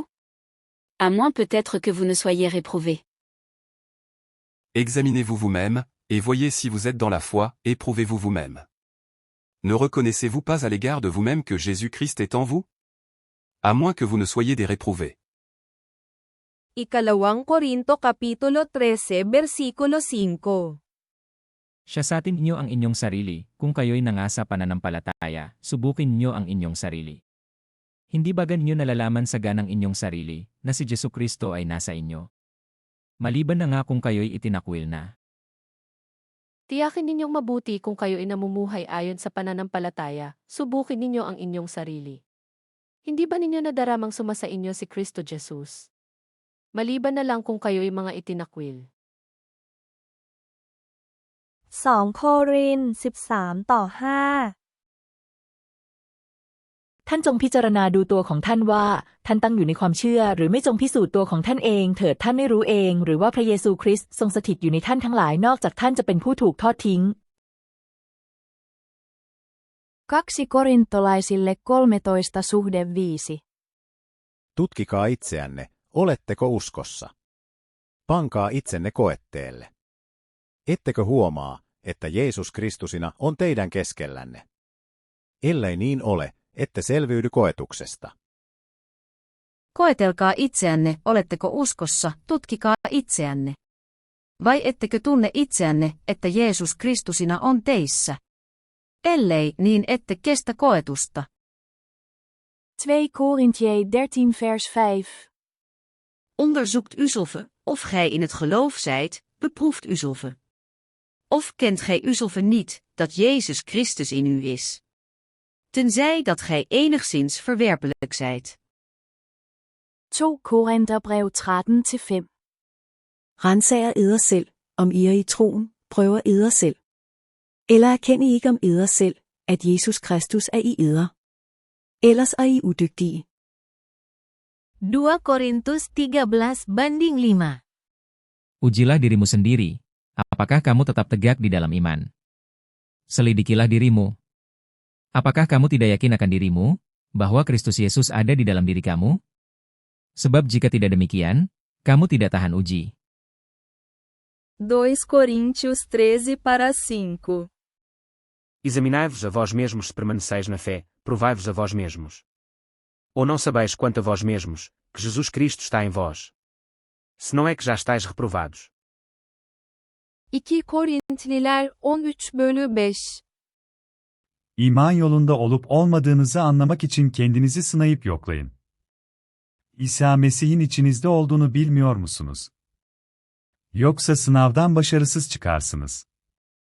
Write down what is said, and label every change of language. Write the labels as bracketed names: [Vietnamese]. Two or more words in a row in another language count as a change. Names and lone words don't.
[French] À moins peut-être que vous ne soyez réprouvés. Examinez-vous vous-même, et voyez si vous êtes dans la foi, éprouvez-vous vous-même. Ne reconnaissez-vous pas à l'égard de vous-même que Jésus-Christ est en vous? À moins que vous ne soyez des réprouvés. [Filipino] 2 Korinto Kapitulo 13 Versikulo 5. Siyasatin niyo ang inyong sarili, kung kayo'y nangasa pananampalataya, subukin niyo ang inyong sarili. Hindi ba ganyo nalalaman sa ganang inyong sarili, na si Jesucristo ay nasa inyo? Maliban na nga kung kayo'y itinakwil na. Tiyakin ninyong mabuti kung kayo ay namumuhay ayon sa pananampalataya, subukin ninyo ang inyong sarili. Hindi ba ninyo nadaramang sumasa inyo si Kristo Jesus? Maliban na lang kung kayo ay mga itinakwil. 2 Korin 13:5 [Thai] ท่านจงพิจารณาดูตัวของท่านว่าท่านตั้งอยู่ในความเชื่อหรือไม่จงพิสูจน์ตัวของท่านเองเถิดท่านไม่รู้เองหรือว่าพระเยซูคริสต์ทรงสถิตอยู่ในท่านทั้งหลายนอกจากท่านจะเป็นผู้ถูกทอดทิ้ง [Finnish] 2 Korintolaisille 13:5. Tutkikaa itseänne, oletteko uskossa? Pankaa itsenne koetteelle. Ettekö huomaa, että Jeesus Kristusina on teidän keskellänne? Ellei niin ole, ette selviydy koetuksesta. Koetelkaa itseänne, oletteko uskossa, tutkikaa itseänne. Vai ettekö tunne itseänne, että Jeesus Kristusina on teissä? Ellei, niin ette kestä koetusta. [Dutch] 2 Korintiërs 13:5. Onderzoekt uzelve, of gij in het geloof zijt, beproeft uzelve. Of kent gij uzelve niet, dat Jezus Christus in u is? Tenzij dat gij enigszins verwerpelijk zijt. [Danish] 2 Korintherbrev 13:5. Renser eder selv, om I i troen, prøver eder selv. Eller erkender I ikke om eder selv, at Jesus Kristus i eder? Ellers I udygtige. [Indonesian] 2 Korintus 13:5. Ujilah dirimu sendiri, apakah kamu tetap tegak di dalam iman? Selidikilah dirimu. Apakah kamu tidak yakin akan dirimu, bahwa Kristus Yesus ada di dalam diri kamu? Sebab jika tidak demikian, kamu tidak tahan uji. [Portuguese] 2 Coríntios 13:5. Examinai-vos a vós mesmos se permaneceis na fé, provai-vos a vós mesmos. Ou não sabeis quanto a vós mesmos, que Jesus Cristo está em vós? Se não é que já estáis reprovados. [Turkish] 2 Korintliler 13:5. İman yolunda olup olmadığınızı anlamak için kendinizi sınayıp yoklayın. İsa Mesih'in içinizde olduğunu bilmiyor musunuz? Yoksa sınavdan başarısız çıkarsınız.